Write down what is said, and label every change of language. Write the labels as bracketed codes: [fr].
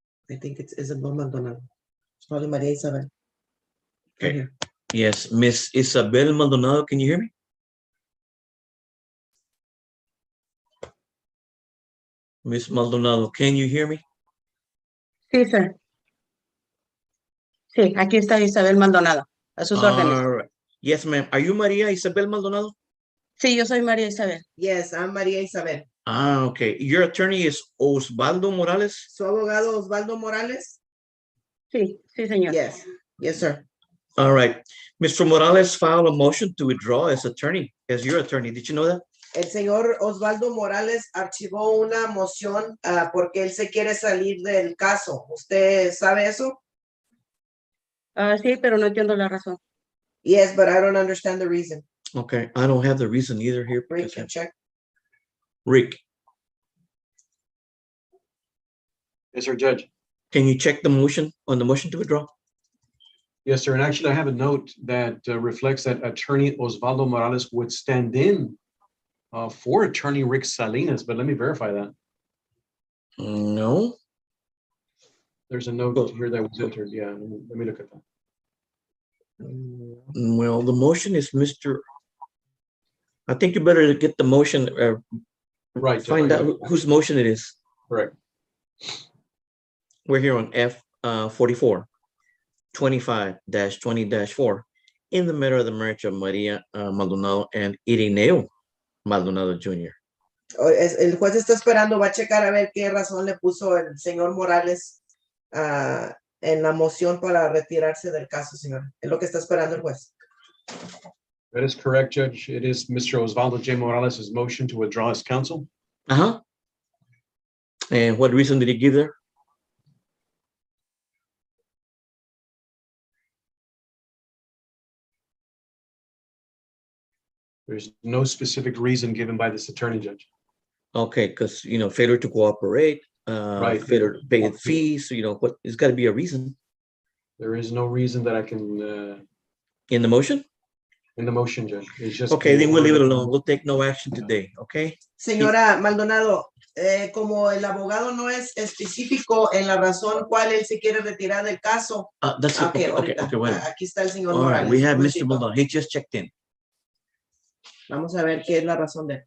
[en] I think it's Isabel Maldonado. It's probably Maria Isabel. Okay. Right here. Yes, Miss Isabel Maldonado, can you hear me? Miss Maldonado, can you hear me? [es] Sí, [en] sir. [es] Sí, aquí está Isabel Maldonado, a sus órdenes. [en] All right. Yes, ma'am. Are you Maria Isabel Maldonado? [es] Sí, yo soy María Isabel. [en] Yes, I'm Maria Isabel. Ah, okay. Your attorney is Osvaldo Morales? [es] ¿Su abogado Osvaldo Morales? Sí, sí, señor. [en] Yes, yes, sir. All right. Mr. Morales filed a motion to withdraw as attorney, as your attorney. Did you know that? [es] El señor Osvaldo Morales archivó una moción porque él se quiere salir del caso. ¿Usted sabe eso? Sí, pero no entiendo la razón. [en] Yes, but I don't understand the reason. Okay. I don't have the reason either here. Rick, because can check. Rick, Yes, sir, Judge. can you check the motion on the motion to withdraw? Yes, sir. And actually, I have a note that reflects that Attorney Osvaldo Morales would stand in for Attorney Rick Salinas, but let me verify that. No. There's a note here that was entered. Yeah, let me look at that. Well, the motion is Mr. I think you better get the motion, Right. find out whose motion it is. Correct. We're here on F 44, 25-20-4, in the matter of the marriage of Maria Maldonado and Irineo Maldonado Jr. [es] El juez está esperando, va a checar a ver qué razón le puso el señor Morales en la moción para retirarse del caso, señor. Es lo que está esperando el juez. [en] That is correct, Judge. It is Mr. Osvaldo J. Morales' motion to withdraw his counsel. Uh-huh. And what reason did he give there? There's no specific reason given by this attorney, Judge. Okay, because, failure to cooperate, Right. failure to pay the fees, what, it's got to be a reason. There is no reason that I can, In the motion? in the motion, Judge. It's just. Okay, then we'll leave it alone. We'll take no action today, okay? [es] Señora Maldonado, como el abogado no es específico en la razón cual él se quiere retirar del caso. [en] That's it. Okay, [es] ahorita. [en] well. [es] Aquí está el señor All right, Morales. [en] we have [es] Un [en] Mr. [es] momentito. [en] Maldonado. He just checked in. [es] Vamos a ver qué es la razón de él.